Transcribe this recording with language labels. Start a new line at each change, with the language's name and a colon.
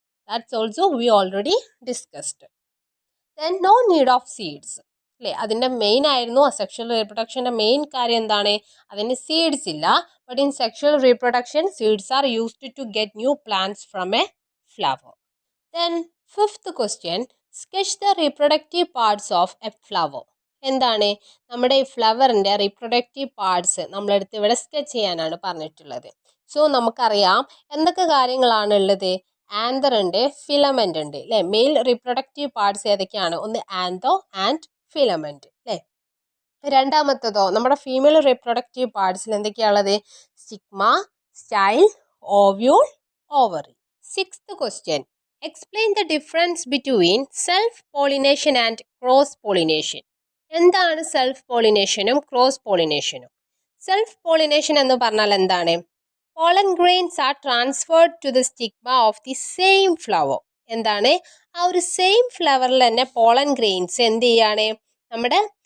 English: That's also we already discussed. Then no need of seeds
Malayalam: അല്ലേ, അതിൻ്റെ main ആയിരുന്നു asexual റീപ്രൊഡക്ഷൻ്റെ main കാര്യം എന്താണ്, അതിന് സീഡ്സ് ഇല്ല.
English: But in sexual reproduction seeds are used to get new plants from a flower. Then fifth question, sketch the reproductive parts of a flower.
Malayalam: എന്താണ്, നമ്മുടെ ഈ ഫ്ലവറിൻ്റെ റീപ്രൊഡക്റ്റീവ് പാർട്സ് നമ്മളെടുത്ത് ഇവിടെ സ്കെച്ച് ചെയ്യാനാണ് പറഞ്ഞിട്ടുള്ളത്. സോ നമുക്കറിയാം എന്തൊക്കെ കാര്യങ്ങളാണ് ഉള്ളത്, ആന്തർ ഉണ്ട്, ഫിലമെൻ്റ് ഉണ്ട് അല്ലേ. മെയിൽ റീപ്രൊഡക്റ്റീവ് പാർട്സ് ഏതൊക്കെയാണ്, ഒന്ന് ആന്തോ ആൻഡ് ഫിലമെൻ്റ് അല്ലേ. രണ്ടാമത്തതോ നമ്മുടെ female reproductive പാർട്സിൽ എന്തൊക്കെയാണുള്ളത്, stigma, style, ovule, ovary.
English: Sixth question, explain the difference between self-pollination and cross-pollination.
Malayalam: എന്താണ് സെൽഫ് പോളിനേഷനും ക്രോസ് പോളിനേഷനും? സെൽഫ് പോളിനേഷൻ എന്ന് പറഞ്ഞാൽ എന്താണ്,
English: Pollen grains are transferred to the stigma of the same flower.
Malayalam: എന്താണ്, ആ ഒരു same ഫ്ലവറിൽ തന്നെ pollen grains എന്ത് ചെയ്യാണ്, നമ്മുടെ